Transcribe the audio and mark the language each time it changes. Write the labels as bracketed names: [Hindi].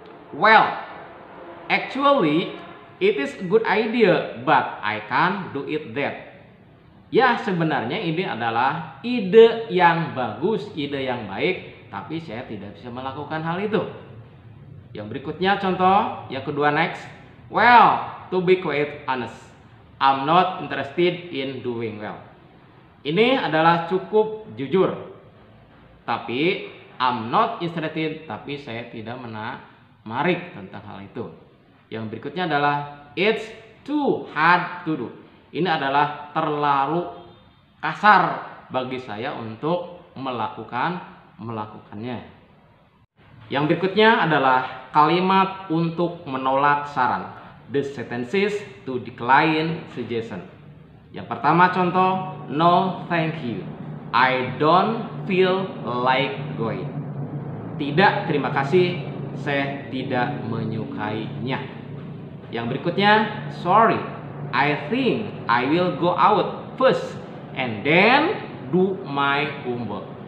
[English] Well, actually it is a good idea, but I can't do it that. [Indonesian] Ya, sebenarnya ini adalah ide yang bagus, ide yang baik, tapi saya tidak bisa melakukan hal itu. Yang berikutnya contoh, yang kedua next. [English] Well, to be quite honest, I'm not interested in doing well. [Indonesian] Ini adalah cukup jujur. Tapi [English] I'm not interested, [Indonesian] tapi saya tidak menarik tentang hal itu. Yang berikutnya adalah [English] it's too hard to do. [Indonesian] Ini adalah terlalu kasar bagi saya untuk melakukannya. Yang berikutnya adalah kalimat untuk menolak saran. [English] The sentences to decline suggestion. [Indonesian] Yang pertama contoh, [English] no thank you, I don't feel like going. [Indonesian] Tidak, terima kasih, saya tidak menyukainya. Yang berikutnya, [English] sorry, I think I will go out first and then do my homework.